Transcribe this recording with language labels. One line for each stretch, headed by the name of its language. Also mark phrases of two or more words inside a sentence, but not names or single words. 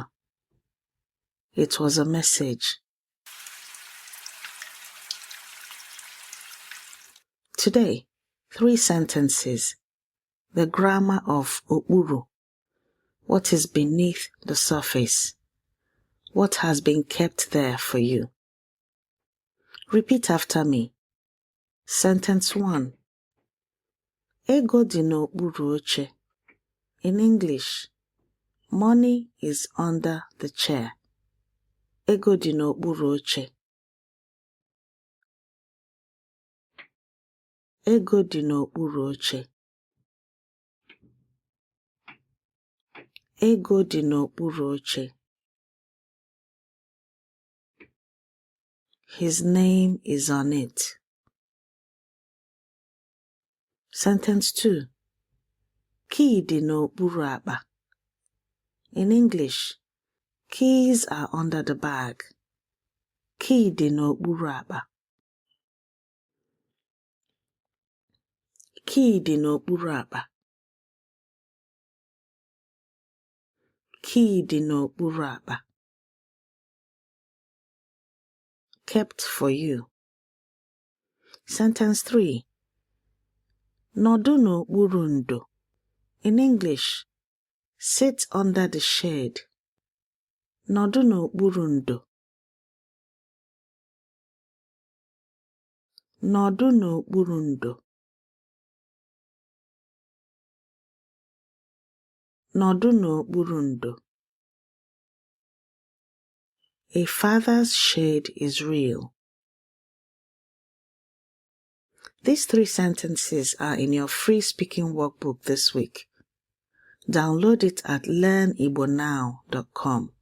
English: It was a message. Today, 3 sentences. The grammar of okpuru. What is beneath the surface? What has been kept there for you? Repeat after me. Sentence 1.
Igbo: Ego dị n'okpuru oche.
English: In English, money is under the chair.
Igbo: Ego dị n'okpuru oche. Ego dị n'okpuru oche. Ego dị n'okpuru oche.
English: His name is on it. Sentence 2.
Igbo: Key dị n'okpuru akpa.
English: In English, keys are under the bag.
Igbo: Key dị n'okpuru akpa. Key dị n'okpuru akpa. Key dị n'okpuru akpa.
English: Kept for you. Sentence 3.
Igbo: Nọdụ n'okpuru ndo.
English: In English, sit under the shade.
Igbo: Nọdụ n'okpuru ndo. Nọdụ n'okpuru ndo. Nọdụ n'okpuru ndo.
English: A father's shade is real. These 3 sentences are in your free speaking workbook this week. Download it at learnibonow.com.